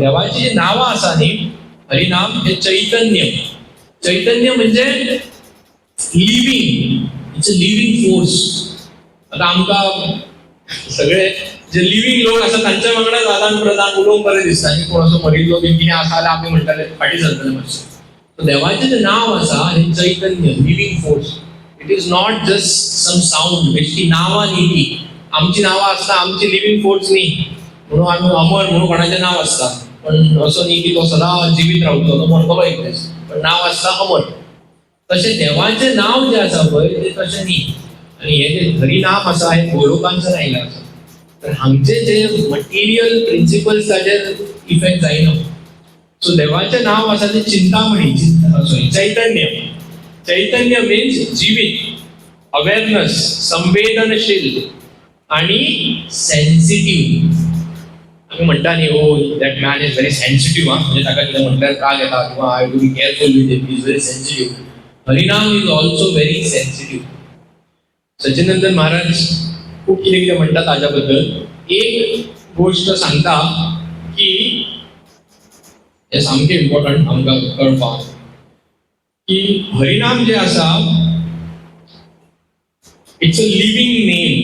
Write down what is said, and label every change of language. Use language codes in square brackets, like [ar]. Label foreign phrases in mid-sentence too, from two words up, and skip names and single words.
[kok] देवाची जी नावां आसा न्ही, हरिनाम हे चैतन्य म्हणजे लिव्हिंग, [en] it's a living force. [kok] आता आमकां सगळे जे लिव्हिंग लोक आसा तांच्या वांगडा आदान प्रदान उलोवंक बरें दिसता न्ही. कोण असो मरिल्लो बी कितें आसा जाल्यार आमी म्हणटाले फाटीं सरतले मातशें. सो देवाचें जें नांव आसा हे चैतन्य, [en] living force. it is not just some sound. [kok] बेश्टी नांवां न्ही ती. आमची नांवां आसता, आमची [en] living force [kok] न्ही. म्हणून आमी अमर म्हणून कोणाचें नांव आसता, पण असो न्ही की तो सदां जिवीत रावतलो, तो मरतलो एक दीस, पण नांव आसता अमर. तशें देवाचें नांव जें आसा पळय तें तशें न्ही. आनी हे जे हरिनाम आसा हे गोलोकांच्यान आयिल्लें आसा. तर हांगचे जे [en] material principles [kok] ताजेर इफेक्ट जायना. सो देवाचें नांव आसा तें चिंतामणी, चैतन्य मीन्स जिवीत, अवेअरनेस, संवेदनशील आणि सेन्सिटिव्ह. आम्ही म्हणटा न्ही, [en] oh that man is very sensitive. [kok] म्हणजे ताका कितें म्हटल्यार राग येता किंवा [en] I to be careful with him, is very sensitive. [kok] हरिनाम [en] is also very sensitive. [kok] सचिनंदन महाराज खूप कितें कितें म्हणटा ताच्या बद्दल. एक गोष्ट सांगता की हे सामकें इम्पॉर्टंट आमकां कळपाक की हरिनाम जे आसा [en] it's a living name.